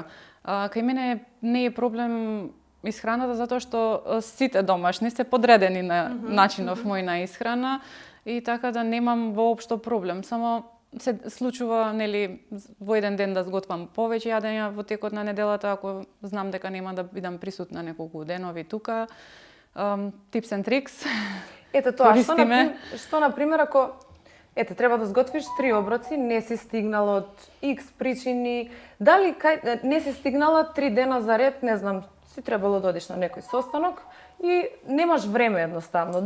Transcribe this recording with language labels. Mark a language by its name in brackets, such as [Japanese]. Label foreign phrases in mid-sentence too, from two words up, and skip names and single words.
[Macedonian] Кај мене не е проблем исхраната затоа што сите домашни се подредени на начинов мој на исхрана и така да немам воопшто проблем. Само се случува нели во еден ден да сготвам повеќе јадења во текот на неделата ако знам дека нема да бидам присутна неколку денови тука. [English] Tips and tricks. [Macedonian] Ете тоа што на пример ако треба да сготвиш 3 оброци, не си стигнала од X причини, дали не си стигнала 3 дена за ред, не знам, си требало да одиш на некој состанок и немаш време едноставно.